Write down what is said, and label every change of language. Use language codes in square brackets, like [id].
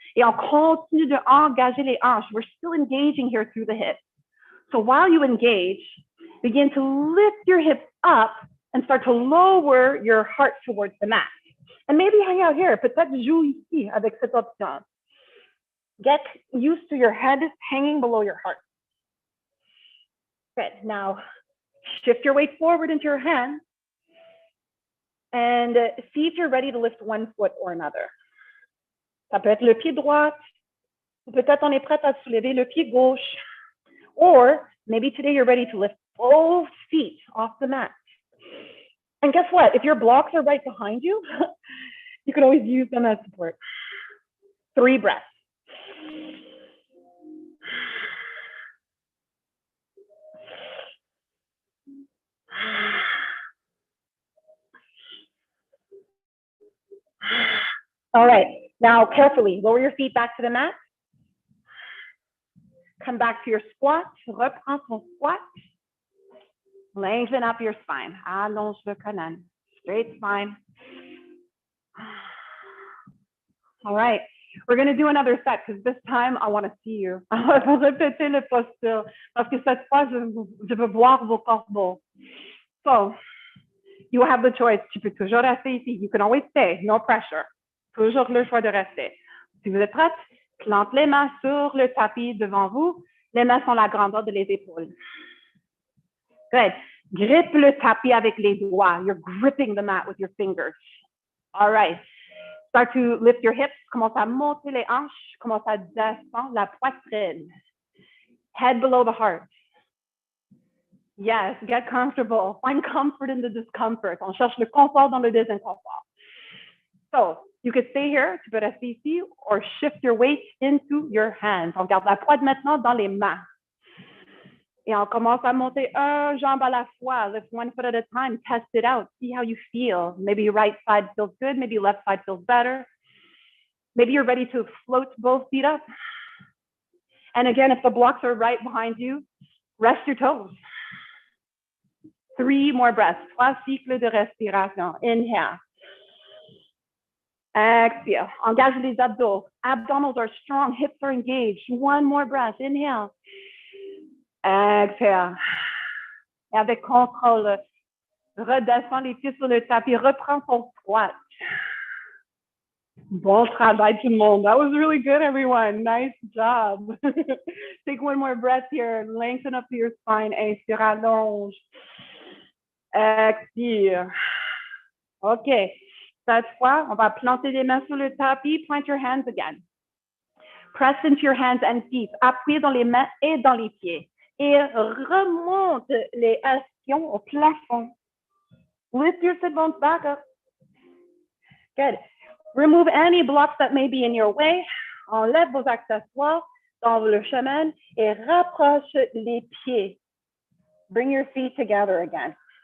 [fr] Et on continue de engager les hanches. [en] We're still engaging here through the hips. So while you engage, begin to lift your hips up and start to lower your heart towards the mat. And maybe hang out here. [fr] Peut-être joue ici avec cette option. [en] Get used to your head hanging below your heart. Good. Now, shift your weight forward into your hands and see if you're ready to lift one foot or another. [fr] Ça peut être le pied droit, ou peut-être on est prêt à soulever le pied gauche. [en] Or maybe today you're ready to lift both feet off the mat. And guess what? If your blocks are right behind you, you can always use them as support. 3 breaths. All right, now carefully lower your feet back to the mat. Come back to your squat. [fr] Reprends ton squat. [en] Lengthen up your spine. [fr] Allonge le colonne. [en] Straight spine. All right, we're going to do another set because this time I want to see you. [fr] On va répéter le posture parce que cette fois, je veux voir vos corbeaux. [en] So, you have the choice. [fr] Tu peux toujours rester ici. [en] You can always stay. No pressure. [fr] Toujours le choix de rester. Si vous êtes prête, plante les mains sur le tapis devant vous. Les mains sont la grandeur de les épaules. Good. Grippe le tapis avec les doigts. [en] You're gripping the mat with your fingers. All right. Start to lift your hips. [fr] Commence à monter les hanches. Commence à descendre la poitrine. [en] Head below the heart. Yes, get comfortable. Find comfort in the discomfort. [fr] On cherche le confort dans le désinconfort. [en] So, you could stay here, [fr] tu peux rester ici, [en] or shift your weight into your hands. [fr] On garde la poids maintenant dans les mains. Et on commence à monter un jambe à la fois. [en] Lift one foot at a time. Test it out. See how you feel. Maybe your right side feels good. Maybe left side feels better. Maybe you're ready to float both feet up. And again, if the blocks are right behind you, rest your toes. 3 more breaths. [fr] 3 cycles de respiration. [en] Inhale. Exhale. [fr] Engage les abdos. [en] Abdominals are strong. Hips are engaged. 1 more breath. Inhale. Exhale. [fr] Et avec contrôle, redescends les pieds sur le tapis. Reprends ton squat. Bon travail tout le monde. [en] That was really good, everyone. Nice job. Take 1 more breath here. Lengthen up your spine. [fr] Inspire, allonge. Expire. [en] OK. [fr] Cette fois, on va planter les mains sur le tapis. [en] Plant your hands again. Press into your hands and feet. [fr] Appuyez dans les mains et dans les pieds. Et remonte les ischions au plafond. [en] Lift your sit bones back up. Good. Remove any blocks that may be in your way. [fr] Enlève vos accessoires dans le chemin et rapproche les pieds. [en] Bring your feet together again.